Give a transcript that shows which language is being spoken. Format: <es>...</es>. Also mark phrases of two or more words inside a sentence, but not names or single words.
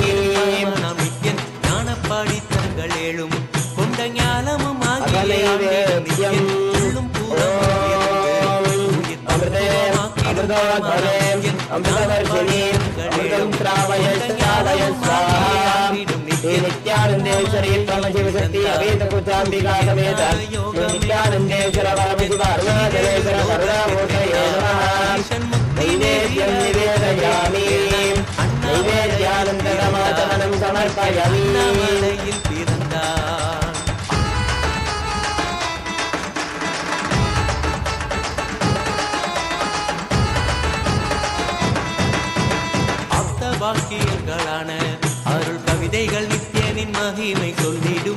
<ta>நாம் நித்யன் ஞானப்பாடித்தங்கள் ஏழும் கொண்ட ஞானமும் ஆகிய நித்யன் உள்ளும்</ta> <sa>नित्यानंदेश्वरी परमशिव शक्ति अभेद कुचाम्बिका समेत नित्यानंदेश्वर परमशिव अरुणाचलेश्वर करुणामूर्तये नमः नैवेद्यं निवेदयामि नैवेद्यानन्तरमाचमनं समर्पयामि</sa> <ta>அண்ணாமலையில் பிறந்தான் வாக்கியங்களான அருள் கவிதைகள் நித்யனின் மகிமை சொல்லிடும்</ta>